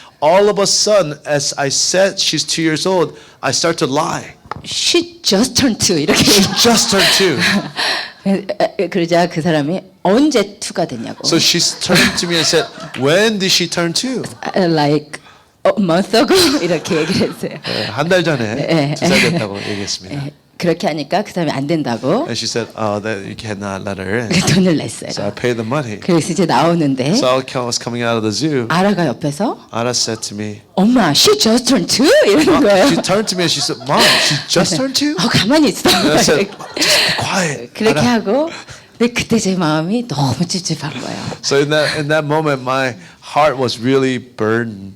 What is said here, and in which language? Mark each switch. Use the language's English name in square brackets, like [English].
[English] all of a sudden, as I said she's 2 years old, I start to lie. She just turned two [Korean] 이렇게 [English] Just turned 2. [Korean] 그러자 그 사람이 언제 투가 됐냐고. [English] So she turned to me and said, when did she turn 2? Like a month ago [Korean] 이렇게 얘기를 했어요. 한 달 전에 2살 됐다고 얘기했습니다. 그렇게 하니까 그 사람이 안 된다고 [English] And she said, that you cannot let her in. [Korean] 돈을 냈어요. [English] So I paid the money. [Korean] 그래서 이제 나오는데 [English] So I was coming out of the zoo. [Korean] 아라가 옆에서 [English] Ara said to me, [Korean] 엄마, [English] she just turned two [Korean] 이러는 거예요. [English] she turned to me and she said, Mom, she just turned 2? [Korean] 가만히 있어. [English] And I said, just be quiet. [Korean] 그렇게 [English] Ara. [Korean] 하고 근데 그때 제 마음이 너무 찝찝한 거예요. [English] So in that moment, my heart was really burdened.